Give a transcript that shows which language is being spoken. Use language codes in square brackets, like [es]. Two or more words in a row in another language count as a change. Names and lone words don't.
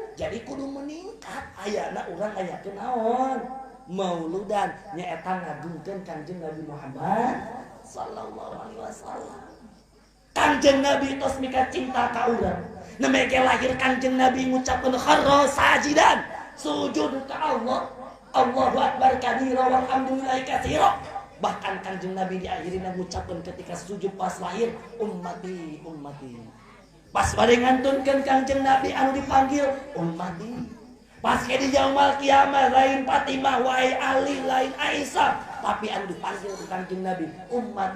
[su] Jadi kudu meningkat ayana urang ayakeun naon? Mauludan nyaeta ngagungkeun Kanjeng Nabi Muhammad [ar] صلى الله عليه وسلم. [su] Kanjeng Nabi tos mika cinta ka urang. Nemeke lahir Kanjeng Nabi ngucapkeun [ar] خر ساجدا, [su] sujud ka Allah. [ar] الله أكبر كبيرا والحمد لله كثيرا. [su] Bahkan Kanjeng Nabi diakhirina ngucapkeun ketika sujud pas lahir, [ar] أمتي أمتي. [su] Pas bade ngantunkeun Kanjeng Nabi anu dipanggil ummati. Pas ke di [ar] يوم القيامة [su] lain Fatimah wae Ali lain Aisyah, tapi anu dipanggil ku Kanjeng Nabi ummati.